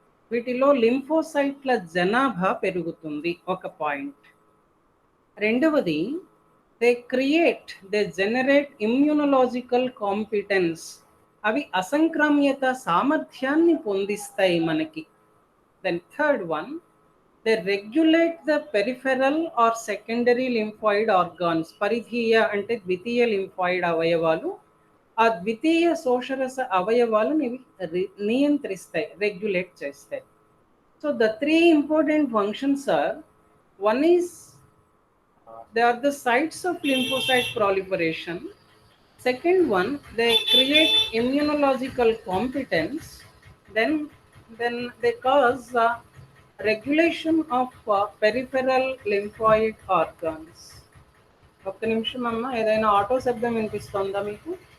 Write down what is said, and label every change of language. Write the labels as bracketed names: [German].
[Telugu] వీటిలో లింఫోసైట్ల జనాభా పెరుగుతుంది, ఒక పాయింట్. [English] రెండవది they generate immunological competence. [Telugu] అవి అసంక్రామ్యత సామర్థ్యాన్ని పొందిస్తాయి మనకి. [English] Then third one, they regulate the peripheral or secondary lymphoid organs. [Telugu] పరిధీయ అంటే ద్వితీయ లింఫాయిడ్ అవయవాలు. ఆ ద్వితీయ శోషరస అవయవాలను ఇవి నియంత్రిస్తాయి, రెగ్యులేట్ చేస్తాయి. [English] So the 3 important functions are, one is they are the sites of lymphocyte proliferation. Second one, they create immunological competence. Then they cause regulation of peripheral lymphoid organs. [Telugu] ఒక్క నిమిషం అమ్మ, ఏదైనా ఆటో శబ్దం వినిపిస్తుందా మీకు?